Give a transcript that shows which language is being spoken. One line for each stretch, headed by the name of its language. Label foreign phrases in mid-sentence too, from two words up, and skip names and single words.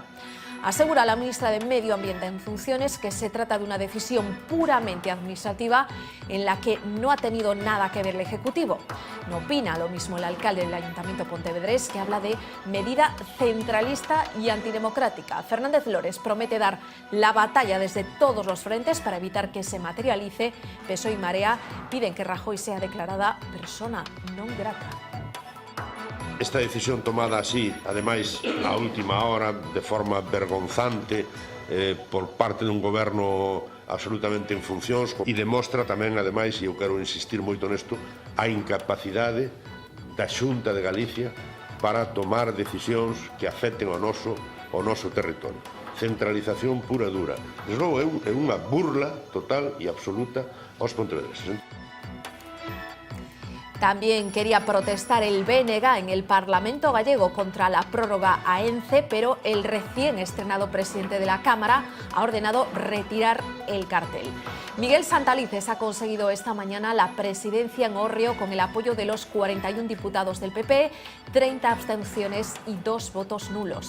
Spanish: Asegura la ministra de Medio Ambiente en funciones que se trata de una decisión puramente administrativa en la que no ha tenido nada que ver el Ejecutivo. No opina lo mismo el alcalde del Ayuntamiento pontevedrés, que habla de medida centralista y antidemocrática. Fernández Lores promete dar la batalla desde todos los frentes para evitar que se materialice. PSOE y Marea piden que Rajoy sea declarada persona non grata.
Galician: Esta decisión tomada así, ademais, a última hora, de forma vergonzante, por parte dun goberno absolutamente en funcións, e demostra tamén, ademais, e eu quero insistir moito nesto, a incapacidade da Xunta de Galicia para tomar decisións que afecten ao noso territorio. Centralización pura e dura. Desde logo, é unha burla total e absoluta aos pontevedreses.
Spanish: También quería protestar el BNG en el Parlamento gallego contra la prórroga a ENCE, pero el recién estrenado presidente de la Cámara ha ordenado retirar el cartel. Miguel Santalices ha conseguido esta mañana la presidencia en Hórreo con el apoyo de los 41 diputados del PP, 30 abstenciones y 2 votos nulos.